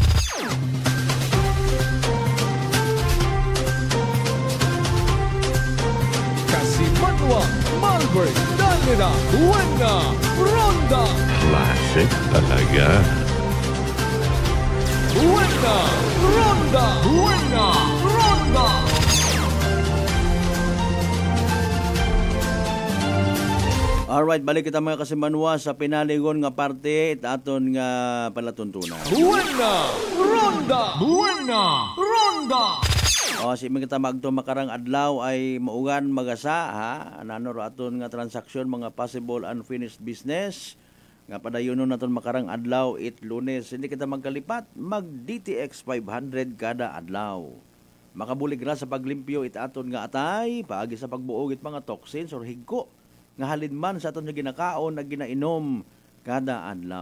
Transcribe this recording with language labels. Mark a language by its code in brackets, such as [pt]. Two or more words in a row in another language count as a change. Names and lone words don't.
[akl] Kasimanwa, Malbury, Dalmira, [es] Buena, Ronda! [akl] Classic talaga. [es] Buena! Ronda! Buena! Ronda! [akl] Alright, balik kita mga kasimanwa sa pinaligon nga parte at aton nga palatuntunan. [es] Buena! Ronda! Buena! Ronda! [akl] O, si mga magto makarang adlaw ay maugan magasa, ha? Anano aton nga transaksyon, mga [en] possible unfinished business. [akl] Nga padayonon naton makarang adlaw, Lunes. Hindi kita magkalipat, mag DTX 500 kada adlaw. Makabulig ra sa paglimpyo aton nga atay, paagi sa pagbuog mga toxins or higko nga halin man sa aton nga ginakaon na ginainom kada adlaw.